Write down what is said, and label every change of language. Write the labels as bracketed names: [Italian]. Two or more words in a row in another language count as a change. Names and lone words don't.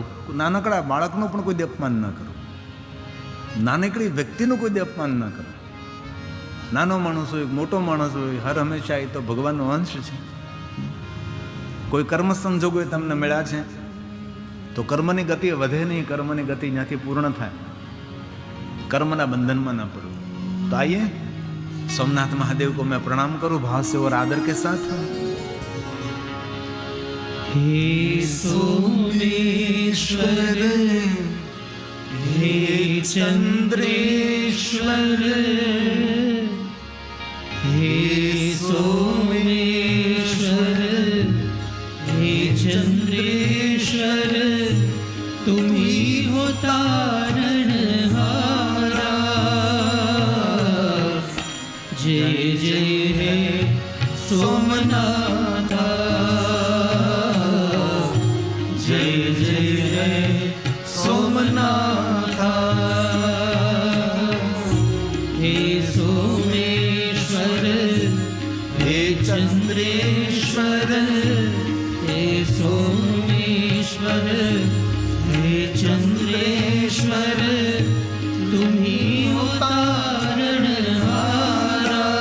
[Gujarati] નાનકડા બાળકનું પણ કોઈ અપમાન ન કરો. નાનકડી વ્યક્તિનું કોઈ અપમાન ન કરો. નાનો માણસ હોય મોટો માણસ હોય, હર હંમેશા એ તો ભગવાનનો અંશ છે. કોઈ કર્મ સંજોગો તમને મળ્યા છે તો કર્મની ગતિ વધે નહીં, કર્મની ગતિ ત્યાંથી પૂર્ણ થાય. કર્મના બંધનમાં ના પડવું. [Hindi] तो आइए सोमनाथ महादेव को मैं प्रणाम करूं भाव से और आदर के साथ. हे सोमेश्वर हे चंद्रेश्वर हे सोमेश्वर हे चंद्रेश्वर तुम ही हो तारणहारा. जय जय हे सोमनाथा, जय जय हे सोमनाथा. हे सोमेश्वर हे चंद्रेश्वर हे सोमेश्वर हे चंद्रेश्वर तुम ही हो तारणहारा.